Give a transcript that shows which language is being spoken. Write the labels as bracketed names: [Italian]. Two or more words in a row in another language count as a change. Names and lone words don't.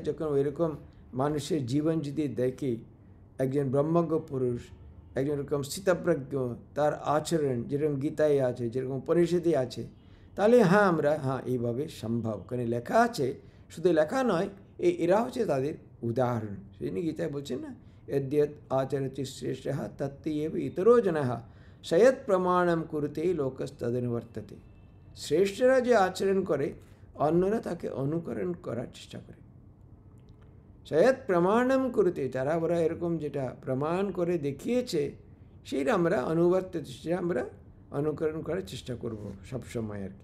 [Bangla] যখন ওইরকম মানুষের জীবন যদি দেখি, একজন ব্রহ্মজ্ঞ পুরুষ, একজন এরকম স্থিতপ্রজ্ঞ, তার আচরণ যেরকম গীতায় আছে, যেরকম উপনিষদে আছে, তাহলে আমরা এইভাবে সম্ভব। কারণ লেখা আছে, শুধু লেখা নয়, এরা হচ্ছে তাদের উদাহরণ। সেই জন্য গীতায় বলছেন না, [Sanskrit] यद्यत् आचरति श्रेष्ठः तत्तेव इतरो जनः सयत् प्रमाणम कुरुते लोकस्तदनुवर्तते। [Bangla] শ্রেষ্ঠরা যে আচরণ করে, অন্যরা তাকে অনুকরণ করার চেষ্টা করে। [Sanskrit] সয়ৎ প্রমাণম কুরুতে, [Bangla] তারা ওরা এরকম যেটা প্রমাণ করে দেখিয়েছে, সেটা আমরা আমরা অনুকরণ করার চেষ্টা করব সবসময় আর কি।